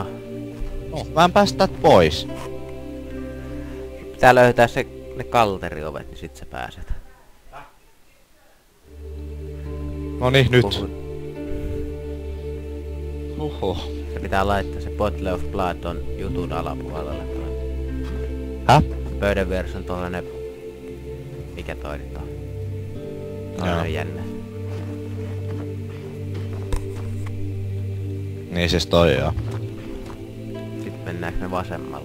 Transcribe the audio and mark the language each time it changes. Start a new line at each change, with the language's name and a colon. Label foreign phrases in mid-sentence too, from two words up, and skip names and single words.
Finnish: Mä en päästä täältä pois. pitää löytää ne kalteriovet, niin sit sä pääset. No niin, nyt. Se pitää laittaa se
English: bottle of blood
Finnish: on jutun alapuolella. Häh? Pöydän vieressä on tollanen... Mikä toi nyt on? Toi Joo. on jännä. Niin siis toi joo. Sitten mennäänkö me vasemmalle?